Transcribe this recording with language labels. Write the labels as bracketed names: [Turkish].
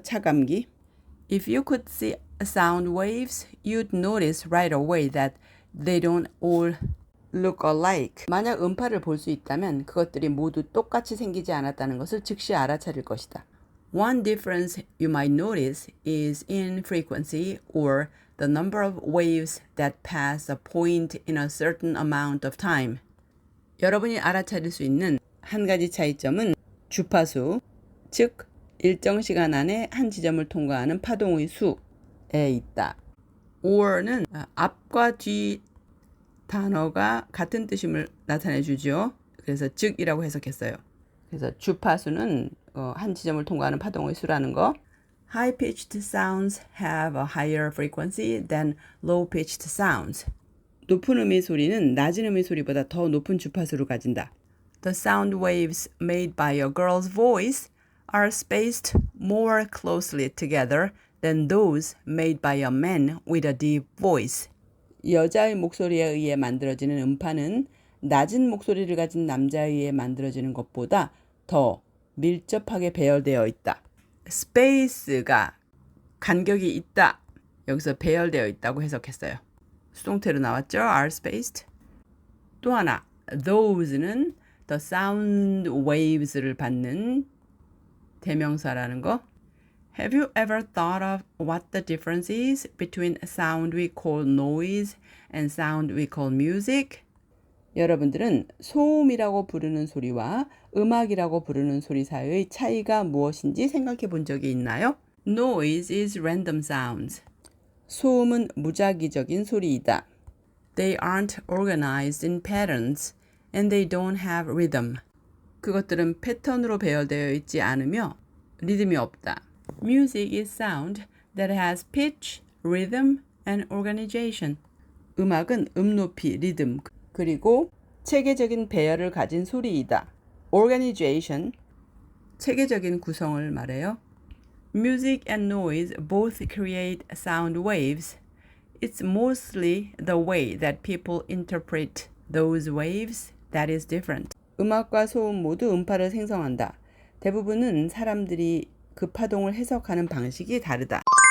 [Korean] 차감기. [English] If you could see sound waves, you'd notice right away that they don't all look alike. [Korean] 만약 음파를 볼 수 있다면 그것들이 모두 똑같이 생기지 않았다는 것을 즉시 알아차릴 것이다. [English] One difference you might notice is in frequency or the number of waves that pass a point in a certain amount of time. [Korean] 여러분이 알아차릴 수 있는 한 가지 차이점은 주파수, 즉 일정 시간 안에 한 지점을 통과하는 파동의 수에 있다. or는 앞과 뒤 단어가 같은 뜻임을 나타내 주죠. 그래서 즉이라고 해석했어요. 그래서 주파수는 한 지점을 통과하는 파동의 수라는 거. [English] High-pitched sounds have a higher frequency than low-pitched sounds. [Korean] 높은 음의 소리는 낮은 음의 소리보다 더 높은 주파수를 가진다. [English] The sound waves made by a girl's voice are spaced more closely together than those made by a man with a deep voice. [Korean] 여자의 목소리에 의해 만들어지는 음파는 낮은 목소리를 가진 남자에 의해 만들어지는 것보다 더 밀접하게 배열되어 있다. 스페이스가 간격이 있다. 여기서 배열되어 있다고 해석했어요. 수동태로 나왔죠? are spaced. 또 하나, those는 the sound waves를 받는 대명사라는 거. [English] Have you ever thought of what the difference is between sound we call noise and sound we call music? [Korean] 여러분들은 소음이라고 부르는 소리와 음악이라고 부르는 소리 사이의 차이가 무엇인지 생각해 본 적이 있나요? [English] Noise is random sounds. [Korean] 소음은 무작위적인 소리이다. [English] They aren't organized in patterns and they don't have rhythm. [Korean] 그것들은 패턴으로 배열되어 있지 않으며 리듬이 없다. [English] Music is sound that has pitch, rhythm, and organization. [Korean] 음악은 높이, 리듬, 그리고 체계적인 배열을 가진 소리이다. Organization, 체계적인 구성을 말해요. [English] Music and noise both create sound waves. It's mostly the way that people interpret those waves that is different. [Korean] 음악과 소음 모두 음파를 생성한다. 대부분은 사람들이 그 파동을 해석하는 방식이 다르다.